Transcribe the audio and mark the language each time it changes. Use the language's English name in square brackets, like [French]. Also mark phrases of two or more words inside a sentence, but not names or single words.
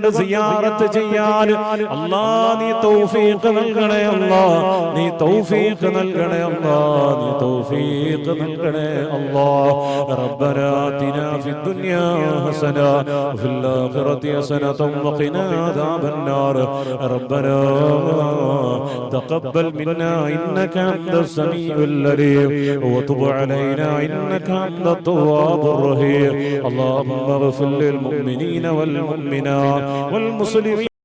[Malayalam] സിയാറത്ത് ചെയ്യാൻ അല്ലാഹ് നീ തൗഫീഖ് നൽകണേ അല്ലാഹ് നീ തൗഫീഖ് നൽകണേ അല്ലാഹ് നീ തൗഫീഖ് നൽകണേ അല്ലാഹ് [Arabic] ربنا آتنا في الدنيا حسنة وفي الآخرة حسنة وقنا عذاب النار ربنا تقبل منا إنك أنت السميع العليم وتب علينا إنك أنت التواب الرحيم اللهم اغفر للمؤمنين والمؤمنات والمسلمين